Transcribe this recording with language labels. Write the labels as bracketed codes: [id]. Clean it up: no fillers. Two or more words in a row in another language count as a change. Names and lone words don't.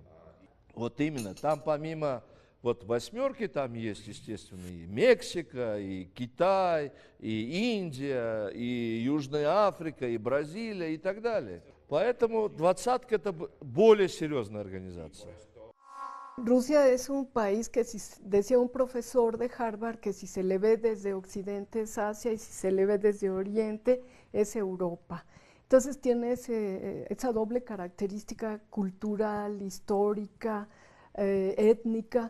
[ru] Вот именно, там помимо восьмерки, там есть, естественно, и Мексика, и Китай, и Индия, и Южная Африка, и Бразилия, и так далее. Поэтому двадцатка – это более серьезная организация. [es] Rusia es un país que, decía un profesor de Harvard, que si se le ve desde Occidente es Asia y si se le ve desde Oriente es Europa. Entonces tiene esa doble característica cultural, histórica, étnica.